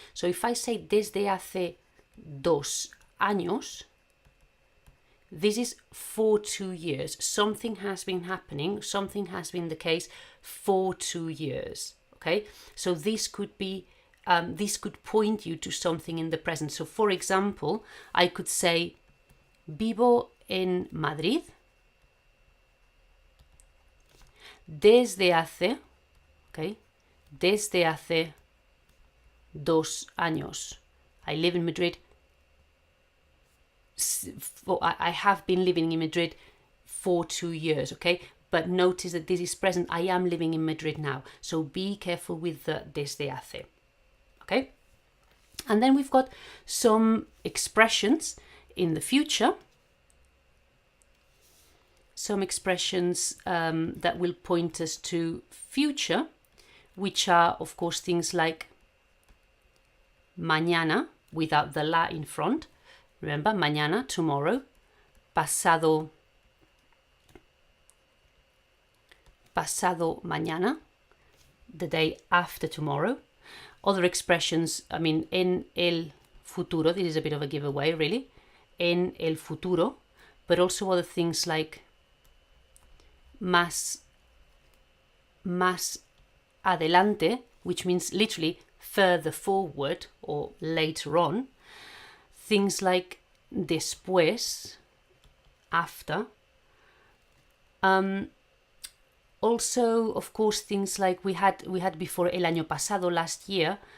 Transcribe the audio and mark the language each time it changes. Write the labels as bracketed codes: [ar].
[en] So if I say [es] desde hace 2 años, [en] this is for 2 years. Something has been happening, something has been the case for 2 years, okay? So this could be, this could point you to something in the present. So for example, I could say, [es] vivo en Madrid desde hace, okay, desde hace 2 años. [en] I live in Madrid. I have been living in Madrid for 2 years, okay? But notice that this is present. I am living in Madrid now. So be careful with the [es] desde hace, [en] okay? And then we've got some expressions in the future. Some expressions that will point us to future, which are, of course, things like mañana, without the la in front. Remember, mañana, tomorrow. [es] Pasado mañana, [en] the day after tomorrow. Other expressions, I mean, [es] en el futuro, [en] this is a bit of a giveaway, really. [es] En el futuro, [en] but also other things like [es] más adelante, [en] which means literally further forward or later on. Things like después, after. Also, of course, things like we had before [es] el año pasado, [en] last year.